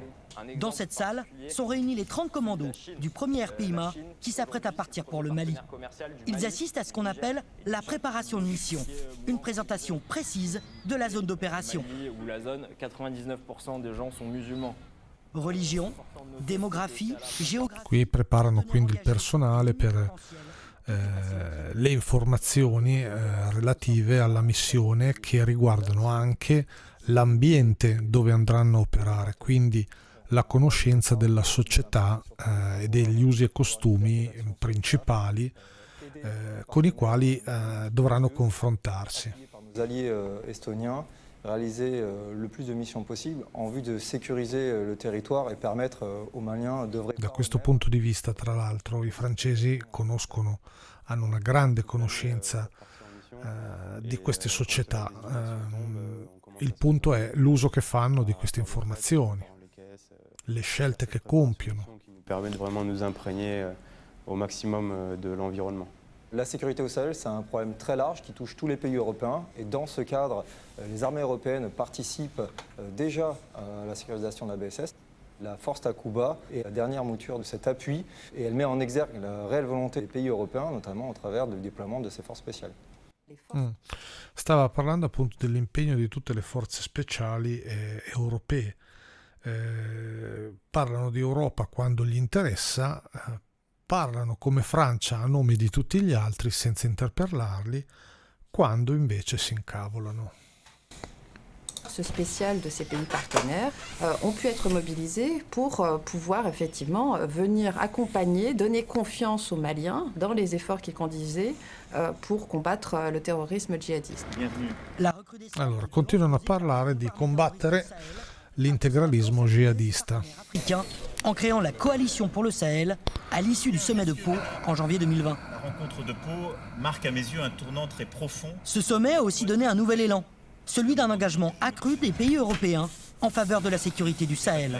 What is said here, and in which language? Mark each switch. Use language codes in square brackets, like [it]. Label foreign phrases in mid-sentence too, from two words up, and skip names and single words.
[fr] Dans cette salle sont réunis les 30 commandos du premier RPIMA qui s'apprêtent à partir pour le Mali. Ils assistent à ce qu'on appelle la préparation de mission, une présentation précise de la zone d'opération. Où la zone, 99% des gens sont musulmans. Religion, demographie, géographie. [it] Qui preparano quindi il personale per le informazioni relative alla missione, che riguardano anche l'ambiente dove andranno a operare, quindi la conoscenza della società e degli usi e costumi principali con i quali dovranno confrontarsi. [fr] Nos alliés estoniens réaliser le plus de missions possible en vue de sécuriser le territoire et permettre aux Maliens d'œuvrer. [it] Da questo punto di vista, tra l'altro, i francesi hanno una grande conoscenza di queste società. Il punto è l'uso che fanno di queste informazioni, le scelte che compiono. [fr] Qui nous permettent vraiment de nous imprégner au maximum de l'environnement. La sécurité au Sahel, c'est un problème très large qui touche tous les pays européens. Et dans ce cadre, les armées européennes participent déjà à la sécurisation de la BSS. La force Takuba est la dernière mouture de cet appui et elle met en exergue la réelle volonté des pays européens, notamment au travers du déploiement de ces forces spéciales. [it] Stava parlando appunto dell'impegno di tutte le forze speciali europee. Parlano di Europa quando gli interessa, parlano come Francia a nome di tutti gli altri senza interpellarli, quando invece si incavolano. [fr] Spéciales de ces pays partenaires ont pu être mobilisés pour pouvoir effectivement venir accompagner, donner confiance aux Maliens dans les efforts qu'ils conduisaient pour combattre le terrorisme djihadiste. [it] Allora, continuano a parlare di combattere l'integralismo jihadista. [fr] En créant la coalition pour le Sahel à l'issue du sommet de Pau en janvier 2020. La rencontre de Pau marque à mes yeux un tournant très profond. Ce sommet a aussi donné un nouvel élan, celui d'un engagement accru des pays européens en faveur de la sécurité du Sahel.